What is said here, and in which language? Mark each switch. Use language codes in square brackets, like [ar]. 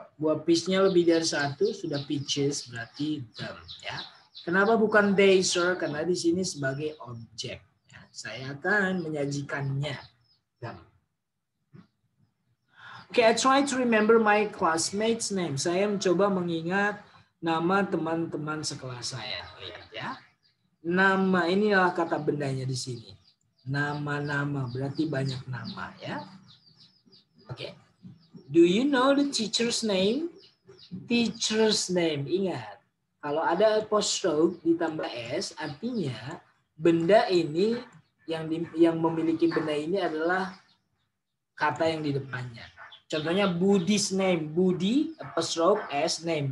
[id] Buah peachnya lebih dari satu, sudah peaches berarti them, ya. Kenapa bukan they, sir? Karena di sini sebagai objek. Ya. Saya akan menyajikannya. [en] Them. Okay, I try to remember my classmates' name. [id] Saya mencoba mengingat nama teman-teman sekelas saya. Lihat ya. Nama, inilah kata bendanya di sini. Nama-nama berarti banyak nama, ya. Oke. [en] Do you know the teacher's name? Teacher's name. [id] Ingat, kalau ada apostrophe ditambah s, artinya benda ini yang memiliki benda ini adalah kata yang di depannya. [en] Contohnya Budi's name. Budi apostrophe s name.